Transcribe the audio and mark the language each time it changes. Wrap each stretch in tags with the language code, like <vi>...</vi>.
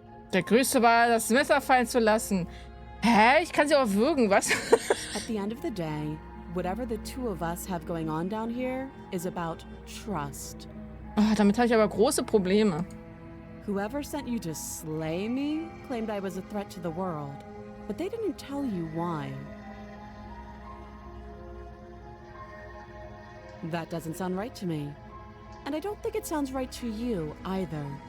<de>Der Größte war, das Messer fallen zu lassen. Hä? Ich kann sie auch würgen, was?</de> <en>At the end of the day, whatever the two of us have going on down here is about trust.</en> <de>Oh, damit habe ich aber große Probleme.</de> <en>Whoever sent you to slay me claimed I was a threat to the world, but they didn't tell you why. That doesn't sound right to me. And I don't think it sounds right to you either.</en>